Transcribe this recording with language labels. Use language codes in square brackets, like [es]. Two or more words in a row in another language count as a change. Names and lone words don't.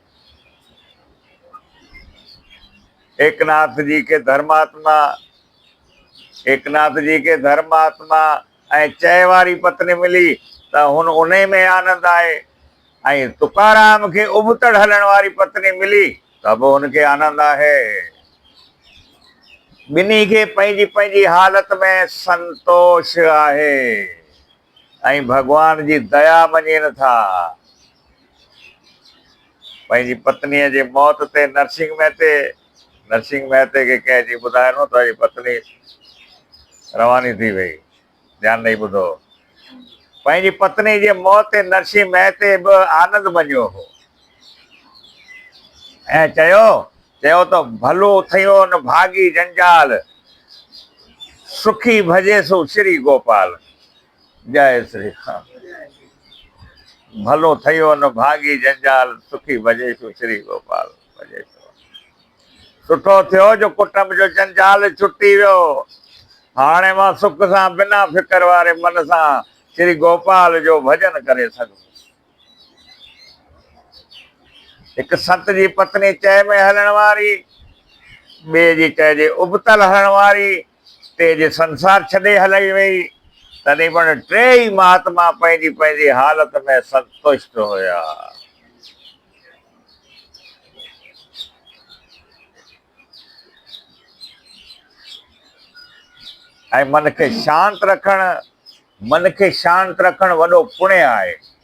[sd] एकनाथ जी के धर्मात्मा ऐं चए वारी पत्नी मिली त उन में आनंद आहे, ऐं तुकाराम खे उबतड़ हलण वारी पत्नी मिली त बि हुनखे आनंद आहे। ॿिन्ही खे पंहिंजी पंहिंजी हालत में संतोष आहे ऐं भॻवान जी दया मञनि था। पंहिंजी पत्नीअ जे मौत ते नरसिंह महते खे कंहिं ॿुधाइणो त पत्नी रवानी थी वई। ध्यानु ॾेई ॿुधो, पंहिंजी पत्नी जे मौत ते नरसिंह महते बि आनंद मञियो हो। ऐं चयो तो भलो थियो न भागी जंजाल, सुखी भजे सो श्री गोपाल। जय श्री राम। भलो थियो न भागी जंजाल, सुखी भजे सो श्री गोपाल। भजे सो सुठो थियो जो कुटुंब जो जंजाल छुटी वियो। हाणे मां सुख सां बिना फिकर वारे मन सां श्री गोपाल जो भजन करे सघूं। एक संत जी पत्नी चए में हलण वारी, ॿिए जी चइजे उबतल हलण वारी, टे जे संसार छॾे हलाई वई। तॾहिं पण टेई महात्मा पंहिंजी पंहिंजी हालत में संतुष्ट हुया। ऐं मन खे शांत रखण वॾो पुण्य आहे।